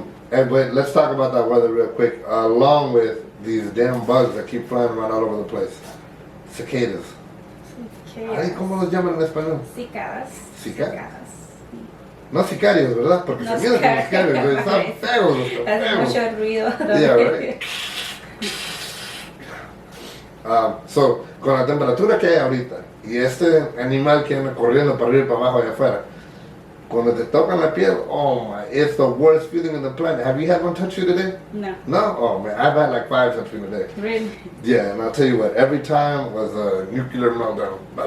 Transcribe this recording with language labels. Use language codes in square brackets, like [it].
[en] But let's talk about that weather real quick, along with these damn bugs that keep flying around all over the place. Cicadas. [es] Ay, ¿cómo los llaman en español? Cicadas. ¿Cicadas? No sicarios, ¿verdad? Porque No se miran como sicarios, pero están feos. Hace mucho ruido. [en] Yeah, right. [es] So, con la temperatura que hay ahorita y este animal que anda corriendo para arriba y para abajo allá afuera, cuando te tocan la piel, [en] oh my, it's the worst feeling on the planet. Have you had one touch you today? No. No? Oh man, I've had like 5 touch me today. Really? Yeah, and I'll tell you what, every time was a nuclear meltdown.